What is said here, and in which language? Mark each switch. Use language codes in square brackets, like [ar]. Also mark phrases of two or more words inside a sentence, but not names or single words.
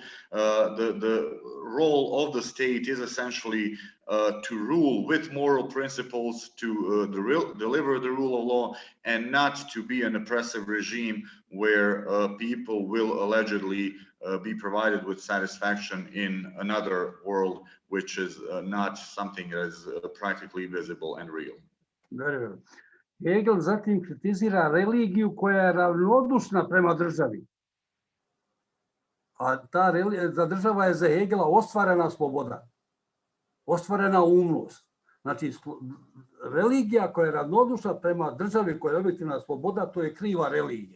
[en] The role of the state is essentially to rule with moral principles, to deliver the rule of law, and not to be an oppressive regime where people will allegedly be provided with satisfaction in another world, which is not something that is practically visible and real. [hr] Hegel zatim kritizira religiju koja je ravnodušna prema državi. A za država je za Hegela ostvarena sloboda, ostvarena umnost. Znači, religija koja je ravnodušna prema državi koja je objektivna sloboda, to je kriva religija.